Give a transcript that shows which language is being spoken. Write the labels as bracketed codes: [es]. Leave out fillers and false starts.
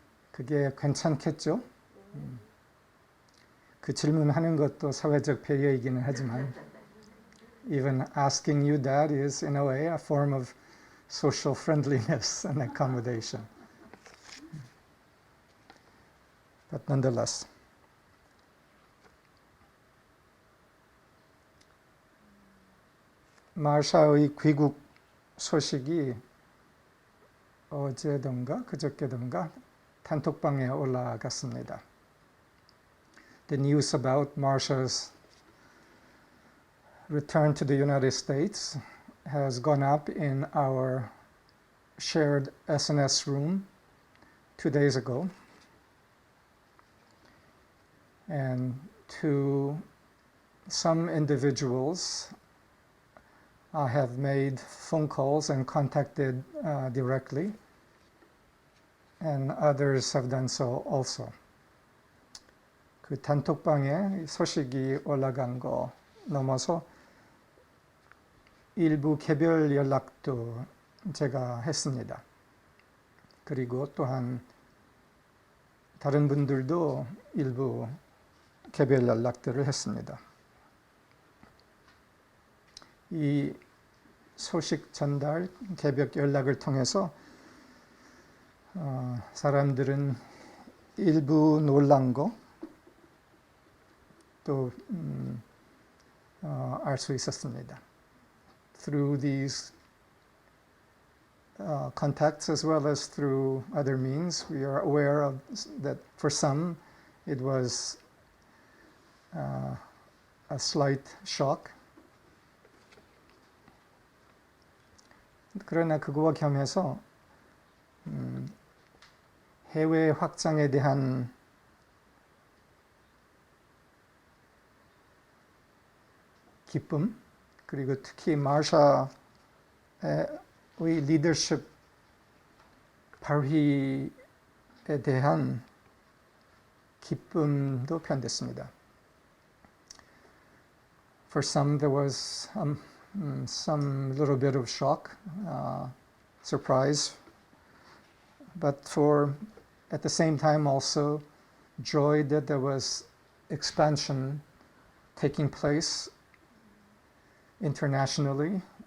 [ko] 그게 괜찮겠죠? 그 질문하는 것도 사회적 배려이기는 하지만 [en] even asking you that is, in a way, a form of social friendliness and accommodation. But nonetheless, [ko] 마샤의 귀국 소식이 어제던가 그저께던가 단톡방에 올라갔습니다. [en] The news about Marsha's return to the United States has gone up in our shared SNS room 2 days ago. And to some individuals, I have made phone calls and contacted directly, and others have done so also. [ko] 그 단톡방에 소식이 올라간 거 넘어서 일부 개별 연락도 제가 했습니다. 그리고 또한 다른 분들도 일부 개별 연락들을 했습니다. 이 소식 전달, 개별 연락을 통해서 사람들은 일부 놀란 거 또 알 수 있었습니다. [en] Through these contacts as well as through other means, we are aware of that for some it was a slight shock. [ko] 그러나 그거와 겸해서 해외 확장에 대한 기쁨, 그리고 특히 마샤의 리더십 발휘에 대한 기쁨도 표현됐습니다. [en] For some there was some little bit of shock, surprise, but for at the same time also joy that there was expansion taking place internationally